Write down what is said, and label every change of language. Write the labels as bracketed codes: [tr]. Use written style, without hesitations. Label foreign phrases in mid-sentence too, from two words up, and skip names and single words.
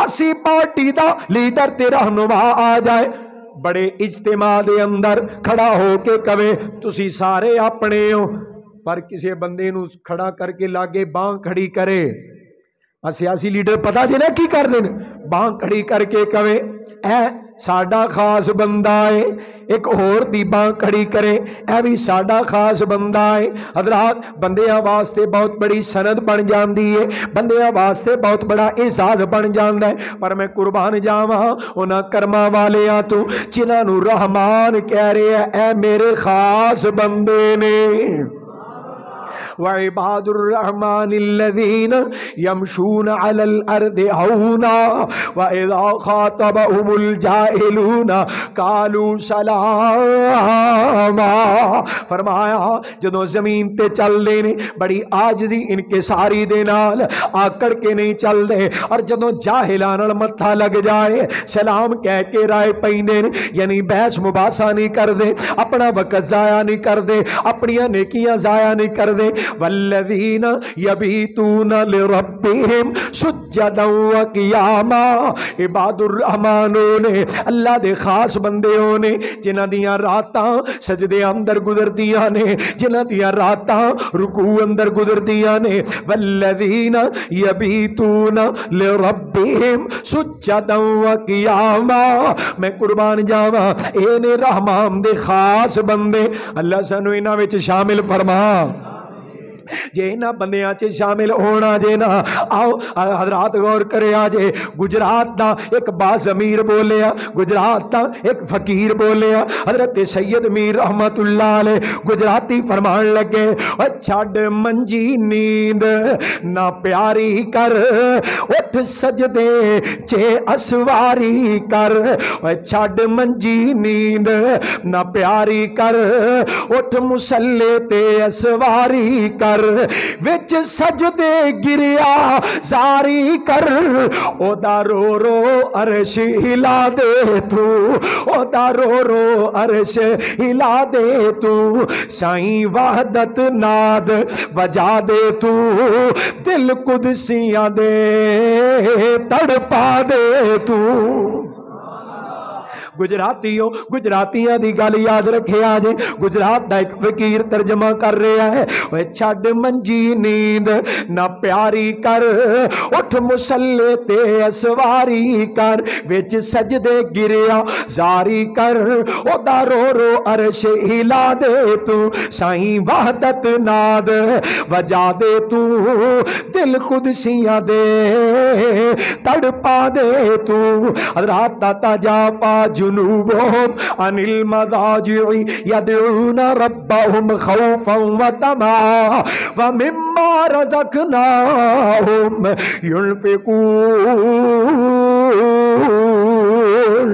[pa] سیاسی پارٹی دا لیڈر تے رہنما آ جائے، بڑے اجتماع دے اندر کھڑا ہو کے کہے تسی سارے اپنے ہو، پر کسی بندے نو کھڑا کر کے لاگے باں کھڑی کرے، سیاسی لیڈر پتا جی نا کی کر دیں، باں کھڑی کر کے کہے اے ساڈا خاص بندہ ہے، ایک اور دی باں کھڑی کرے اے بھی ساڈا خاص بندہ ہے۔ حضرات بندیاں واسطے بہت بڑی سند بن جاندی ہے، بندیاں واسطے بہت بڑا اعزاز بن جاندا ہے، پر میں قربان جاواں انہاں کرما والیاں تو جنہاں نو رحمان کہہ رہے ہیں اے میرے خاص بندے نے۔ [ar] وعباد الرحمن الذين يمشون على الارض هونا واذا خاطبهم الجاهلون قالوا سلاما۔ [pa] فرمایا جدوں زمین تے چل دے نے بڑی عاجزی انکساری دے نال آکڑ کے نہیں چل دے، اور جدوں جاہلاں نال متھا لگ جائے سلام کہہ کے رائے پیندے نے، یعنی بحث مباحثہ نہیں کر دے، اپنا وقت ضائع نہیں کر دے، اپنی نیکیاں ضائع نہیں کر دے۔ [ar] والذین یبیتون لربہم سجدا وقیاما، [pa] عباد الرحمانوں نے اللہ دے خاص بندیوں نے جنہ دیاں راتاں سجدے اندر گزردیاں نے، جنہ دیاں راتاں رکوع اندر گزردیاں نے۔ [ar] والذین یبیتون لربہم سجدا وقیاما، [pa] میں قربان جاواں اے نے رحمان دے خاص بندے، اللہ سانو انہاں وچ شامل فرما۔ جے انہاں بندیاں چ شامل ہونا جے نا، آؤ حضرات غور کرے آجے گجرات دا ایک باز امیر بولیا، گجرات دا ایک فقیر بولیا، حضرت سید میر رحمت اللہ علیہ گجراتی فرمان لگے چھڑ منجی نیند نہ پیاری کر اٹھ سجدے چے اسواری کر، چھڑ منجی نیند نہ پیاری کر اٹھ مسلے تے اسواری کر، وچ سجدے گریا زاری کر، او دا رو رو عرش ہلا دے تو، او دا رو رو عرش ہلا دے تو، سائیں وحدت ناد وجا دے تو، دل قدسیاں دے تڑپا دے تو۔ گجراتیوں گجراتیاں دی گل یاد رکھے آجے، گجرات دا ایک فقیر [ur] ترجمہ کر رہا ہے وہ [pa] چھڑ منجی نیند نہ پیاری کر اٹھ مسلے تے اسواری کر، وچ سجدے گریا زاری کر، او دا رو رو عرش ہلا دے تو، سائیں وحدت ناد وجا دے تو، دل قدسیاں دے تڑپا دے تو۔ [ar] حضرات تجافا جنوبهم عن المضاجع يدعون ربهم خوفا وطمعا ومما رزقناهم ينفقون۔